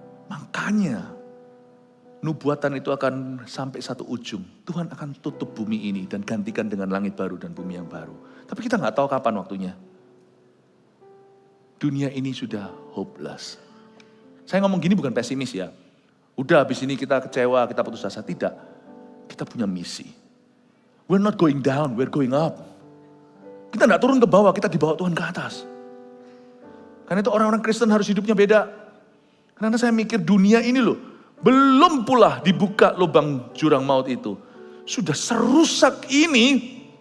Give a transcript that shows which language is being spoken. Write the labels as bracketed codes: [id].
[id] Makanya nubuatan itu akan sampai satu ujung. Tuhan akan tutup bumi ini dan gantikan dengan langit baru dan bumi yang baru. Tapi kita nggak tahu kapan waktunya. Dunia ini sudah hopeless. Saya ngomong gini bukan pesimis ya. Udah habis ini kita kecewa, kita putus asa. Tidak. Kita punya misi. [en] We're not going down, we're going up. [id] Kita nggak turun ke bawah, kita dibawa Tuhan ke atas. Karena itu orang-orang Kristen harus hidupnya beda. Karena saya mikir dunia ini loh, belum pula dibuka lubang jurang maut itu. Sudah serusak ini.